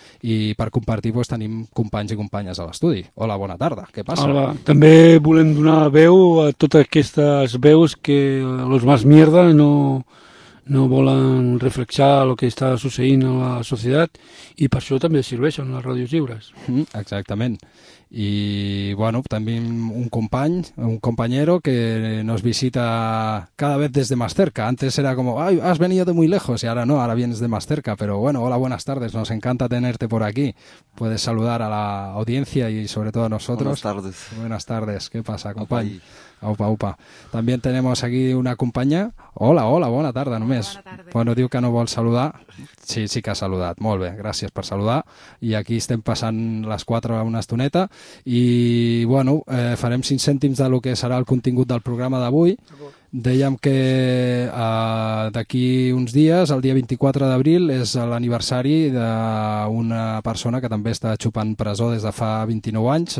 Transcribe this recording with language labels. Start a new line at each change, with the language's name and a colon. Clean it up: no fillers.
Catalan: I per compartir pues, tenim companys i companyes a l'estudi. Hola, bona tarda, què passa? Hola. També volem donar veu a totes aquestes veus que els més mierda no volen reflexar el que està succeint a la societat, i per això també serveixen les ràdios lliures. Exactament.
Spanish: Y bueno, también un compañero que nos visita cada vez desde más cerca. Antes era como, ay, has venido de muy lejos, y ahora no, ahora vienes de más cerca. Pero bueno, hola, buenas tardes, nos encanta tenerte por aquí. Puedes saludar a la audiencia y sobre todo a nosotros. Buenas tardes. Buenas tardes, ¿qué pasa, compañero? Opa, opa. También tenemos aquí una compañía.
Catalan: Hola, hola,
Spanish: buena tarde,
Catalan: només. Bueno, diu que no vol saludar. Sí, sí que ha saludat. Molt bé, gràcies per saludar. I aquí estem passant les 4 una estoneta. I, bueno, farem 5 cèntims del que serà el contingut del programa d'avui. Dèiem que d'aquí uns dies, el dia 24 d'abril, és l'aniversari d'una persona que també està xupant presó des de fa 29 anys.